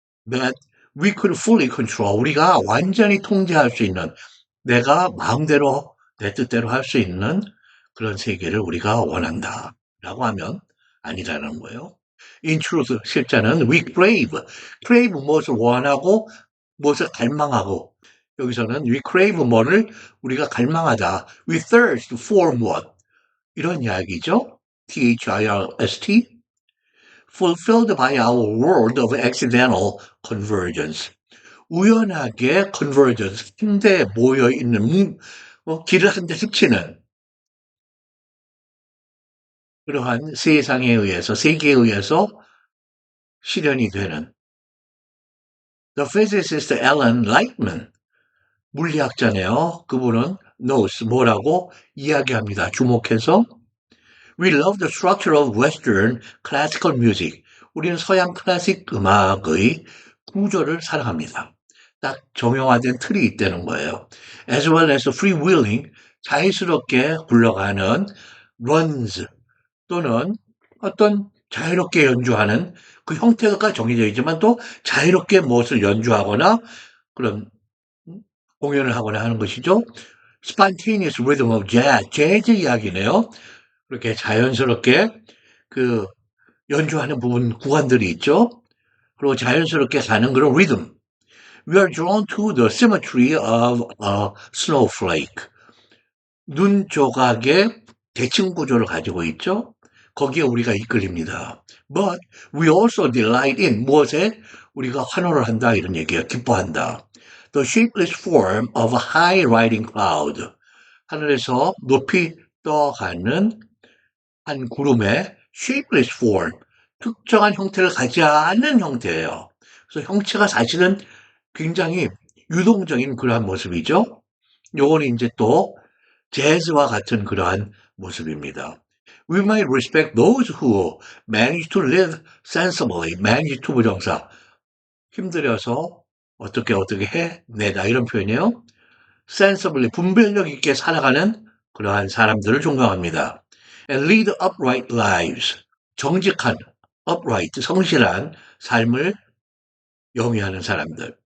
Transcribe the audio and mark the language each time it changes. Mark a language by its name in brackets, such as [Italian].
[English] That we could fully control [Korean] 우리가 완전히 통제할 수 있는 내가 마음대로 내 뜻대로 할 수 있는 그런 세계를 우리가 원한다라고 하면 아니라는 거예요. [English] In truth, [Korean] 실제는 [English] we crave [Korean] 무엇을 원하고 무엇을 갈망하고 여기서는 we crave 뭐를 우리가 갈망하다. [English] We thirst for what? [Korean] 이런 이야기죠. [English] thirst fulfilled by our world of accidental convergence. [Korean] 우연하게 convergence, 한데 모여 있는 길을 한 대 스치는 그러한 세상에 의해서 세계에 의해서 실현이 되는 [English] The physicist Alan Lightman, 물리학자네요. [Korean] 그분은 knows, 뭐라고 이야기합니다. [English] 주목해서 We love the structure of Western classical music. [Korean] 우리는 서양 클래식 음악의 구조를 사랑합니다. 딱 정형화된 틀이 있다는 거예요. [English] As well as freewheeling, [Korean] 자유스럽게 굴러가는 runs 또는 어떤 자유롭게 연주하는 그 형태가 정해져 있지만 또 자유롭게 무엇을 연주하거나 그런 공연을 하거나 하는 것이죠. [English] Spontaneous rhythm of jazz, [Korean] 재즈 이야기네요. 그렇게 자연스럽게 그 연주하는 부분 구간들이 있죠. 그리고 자연스럽게 가는 그런 리듬. [English] We are drawn to the symmetry of a snowflake. [Korean] 눈 조각의 대칭 구조를 가지고 있죠. 거기에 우리가 이끌립니다. [English] But we also delight in [Korean] 무엇에 우리가 환호를 한다 이런 얘기예요. 기뻐한다. [English] The shapeless form of a high riding cloud. [Korean] 하늘에서 높이 떠가는 한 구름의 [English] shapeless form. [Korean] 특정한 형태를 가지 않는 형태예요. 그래서 형체가 사실은 굉장히 유동적인 그러한 모습이죠. 요거는 이제 또 재즈와 같은 그러한 모습입니다. [English] We might respect those who manage to live sensibly. manage to 부정사. [Korean] 힘들여서 어떻게 해내다 이런 표현이에요. sensibly, 분별력 있게 살아가는 그러한 사람들을 존경합니다. [English] And lead upright lives. [Korean] 정직한, upright, 성실한 삶을 영위하는 사람들.